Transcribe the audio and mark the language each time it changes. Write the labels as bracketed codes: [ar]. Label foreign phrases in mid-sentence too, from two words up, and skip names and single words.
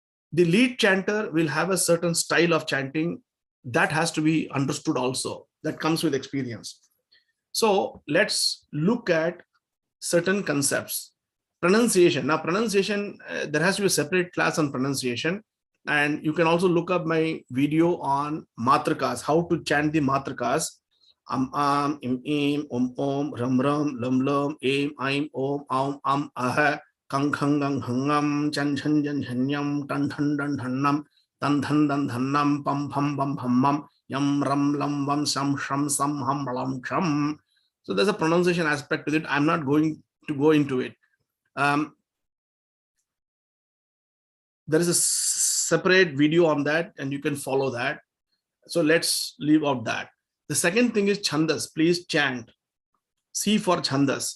[en] The lead chanter will have a certain style of chanting that has to be understood also. That comes with experience. So let's look at certain concepts. Pronunciation. Now, pronunciation, there has to be a separate class on pronunciation. And you can also look up my video on matrakas, how to chant the matrakas. [sa] Im, im, om, ram, ram, lam, lam, aim, aim, om, aha, kang, khang, gang, hangam, chan, chan, jan, chanyam, tan, tan, dan, thanam, tan, tan, dan, thanam, pam, pam, pam, pam, mam, yam, ram, lam, vam, sham, sham, sam, ham, lam, sham. [en] So there's a pronunciation aspect to it. I'm not going to go into it. There is a separate video on that and you can follow that. So let's leave out that. The second thing is Chandas. Please chant. C for Chandas.